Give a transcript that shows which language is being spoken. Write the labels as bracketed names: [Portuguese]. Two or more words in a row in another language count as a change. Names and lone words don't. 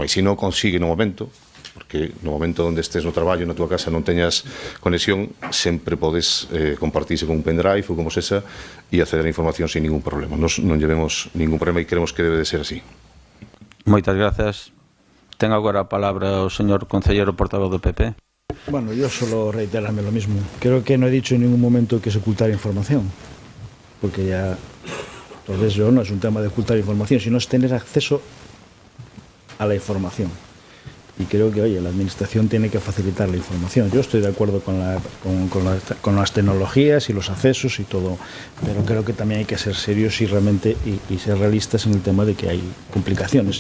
[Galician] E se non consigue no momento, porque no momento onde estés no traballo, na tua casa, non teñas conexión, sempre podes compartirse con un pendrive ou como sexa e acceder a información [Spanish] sin ningún [Galician] problema. Nos non llevemos ningún problema e creemos que debe de ser así. Moitas grazas. Ten agora a palabra o señor concelleiro portavoz do PP. [Spanish] Bueno, yo solo reiterarme lo mismo. Creo que no he dicho en ningún momento que es ocultar información, porque ya, entonces yo no es un tema de ocultar información, sino es tener acceso a la información. Y creo que, oye, la administración tiene que facilitar la información. Yo estoy de acuerdo con las tecnologías y los accesos y todo, pero creo que también hay que ser serios y realmente y ser realistas en el tema de que hay complicaciones.